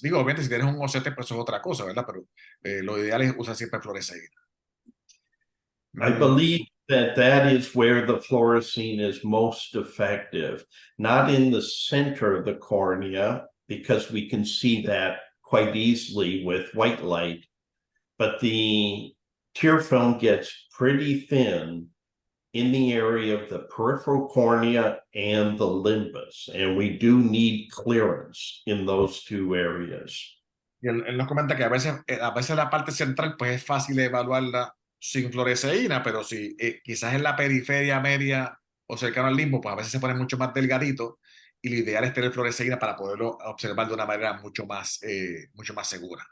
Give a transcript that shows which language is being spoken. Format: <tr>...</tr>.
<es>Digo, obviamente si tienes un OCT, pues eso es otra cosa, ¿verdad? Pero lo ideal es usar siempre fluoresceína.</es> <en>I believe that is where the fluorescein is most effective, not in the center of the cornea, because we can see that quite easily with white light, but the tear film gets pretty thin in the area of the peripheral cornea and the limbus, and we do need clearance in those two areas.</en> <es>Y él nos comenta que a veces la parte central pues es fácil evaluarla sin fluoresceína, pero si quizás en la periferia media o cercano al limbo, pues a veces se pone mucho más delgadito y lo ideal es tener fluoresceína para poderlo observar de una manera mucho más segura.</es>